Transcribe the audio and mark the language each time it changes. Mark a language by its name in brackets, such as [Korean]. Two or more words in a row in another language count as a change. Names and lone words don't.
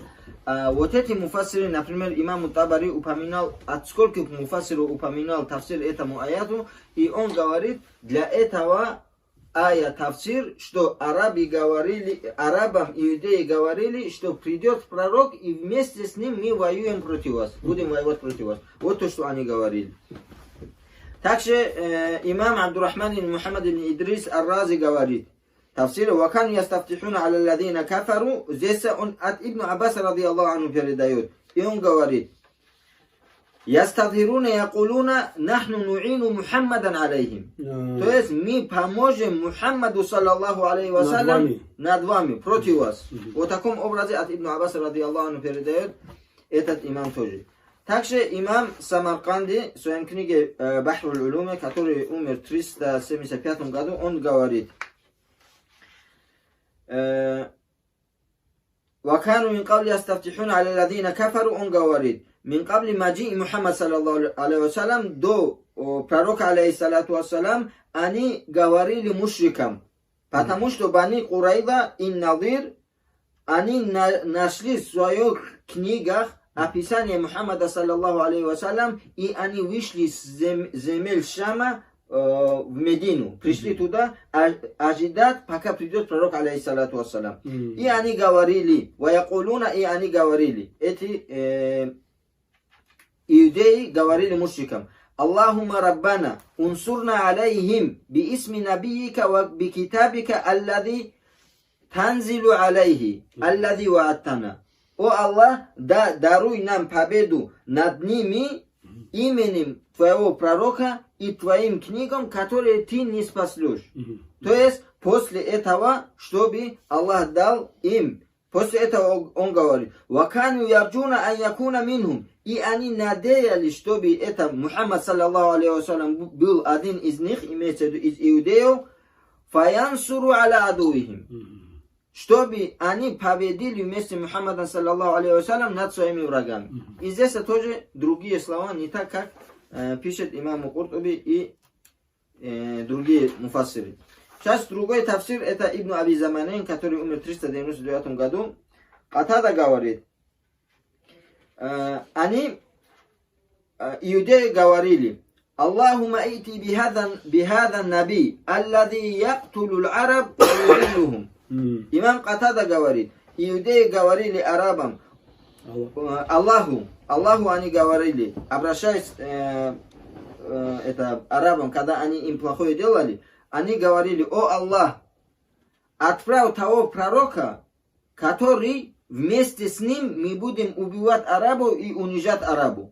[Russian] Вот эти муфассиры, например, имам Табари упоминал, от сколько муфассиров упоминал тафсир этому аяту, и он говорит, для этого ая тафсир, что арабам, иудеи говорили, что придет пророк, и вместе с ним мы воюем против вас, будем воевать против вас. Вот то, что они говорили. Также имам Абдуррахман ибн Мухаммад ибн Идрис Ар-Рази говорит, [Arabic] تفسير وكانوا يستفتحون على الذين كفروا», [Russian] здесь он от Ибн Аббаса, [Arabic] رضي الله عنه, [Russian] передает. И он говорит, [Arabic] «يستظهرون يقولون نحن نعين محمدا عليهم». [Russian] То есть мы поможем Мухаммаду, [Arabic] صلى الله عليه وسلم, [Russian] над вами, против вас. Вот в таком образе от Ибн Аббаса, [Arabic] رضي الله عنه, [Russian] передает этот имам тоже. Также имам Самарканди в своей книге Бахруль Улуме, который умер в 375 году, он говорит, [Arabic] «وكانوا من قبل يستفتحون على الذين كفروا», [Russian] он говорит, [Arabic] «من قبل مجيء محمد صلى الله عليه وسلم, [Russian] до пророка, [Arabic] عليه الصلاة والسلام, [Russian] они говорили мушрикам, потому что Бани Курайда и Надир, они нашли в своих книгах описание Мухаммада, [Arabic] صلى الله عليه وسلم, [Russian] и они вышли с земель Шама в Медину, пришли туда ожидать, пока придет пророк, [Arabic] عليه الصلاة والسلام. [Russian] И они говорили, ваякулуна, и они говорили, эти иудеи говорили мушрикам, [Arabic] اللهم ربنا انصرنا عليهم باسم نبيك وبكتابك الذي تنزل عليه الذي وعدتنا. [Russian] О Аллах, даруй нам победу над ними именем твоего пророка и твоим книгам, которые ты не спаслешь. То есть, после этого, чтобы Аллах дал им. После этого он говорит, [Arabic] «وكانوا يرجون أن يكون منهم». [Russian] И они надеялись, чтобы это Мухаммад, [Arabic] صلى الله عليه وسلم, [Russian] был один из них, имеется в виду из иудеев, [Arabic] «فينصروا على أعدائهم». [Russian] Чтобы они победили вместе с Мухаммадом, [Arabic] صلى الله عليه وسلم, [Russian] над своими врагами. И здесь тоже другие слова, не так, как пишет имам Куртуби и другие муфассиры. Сейчас другой тафсир, это Ибн Аби Заманин, который умер в 399 году. Катада говорит, они, иудеи, говорили, [Arabic] اللهم ائت بهذا النبي الذي يقتل العرب ويذلهم. [Russian] Имам Катада говорит, иудеи говорили арабам, Аллаху они говорили, обращаясь это арабам, когда они им плохое делали, они говорили, о Аллах, отправь того пророка, который вместе с ним мы будем убивать арабов и унижать арабов.